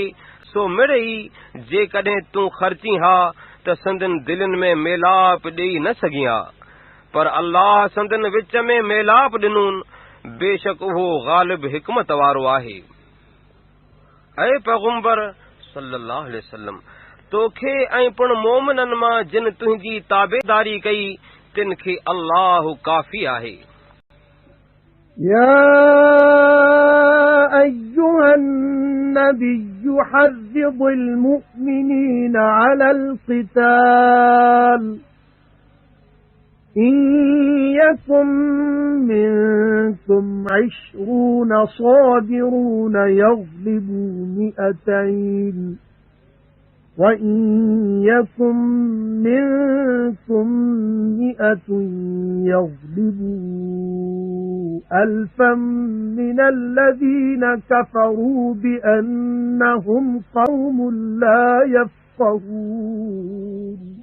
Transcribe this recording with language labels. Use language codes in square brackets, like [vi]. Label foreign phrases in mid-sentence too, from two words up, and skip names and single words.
[sd] सो मिड़ ई जेकॾहिं तूं ख़र्ची हा त संदन दिलनि में मेलाप ॾेई न सघी हा पर अल्लाह संदन विच में मेलाप ॾिनून बेशक उहो ग़ालिब हिकमत वारो आहे ऐं पैगंबर सल्लल्लाहु अलैहि वसल्लम तोखे ऐं पिण मोमिननि मां जिन तुंहिंजी ताबेदारी कई तिन खे अल्लाह काफ़ी आहे [ar] يا أيها النبي حرض المؤمنين على القتال إن يكن منكم 20 صابرون يغلبوا 200 وَإِنْ يَكُنْ مِنْكُمْ 100 يَغْلِبُوا 1000 مِنَ الَّذِينَ كَفَرُوا بِأَنَّهُمْ قَوْمٌ لَا يَفْقَهُونَ